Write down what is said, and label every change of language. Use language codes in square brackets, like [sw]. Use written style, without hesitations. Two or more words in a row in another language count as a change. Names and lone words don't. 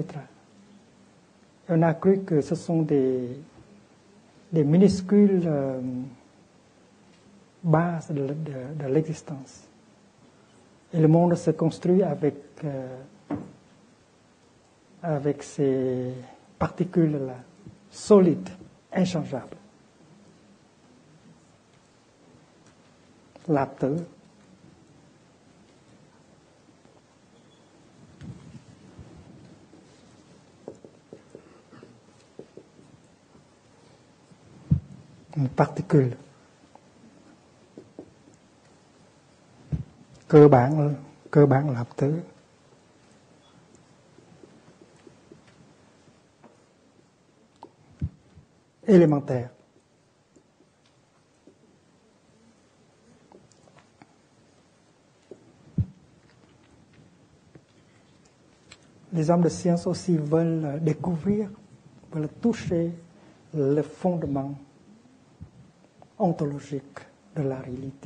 [fr] Et on a cru que ce sont des minuscules bases de l'existence. Et le monde se construit avec ces particules-là, solides, inchangeables. [vi] Lạp tử. [fr] Une particule [vi] cơ bản lạp tử. [fr] élémentaire. Les hommes de science aussi veulent découvrir, veulent toucher le fondement ontologique de la réalité.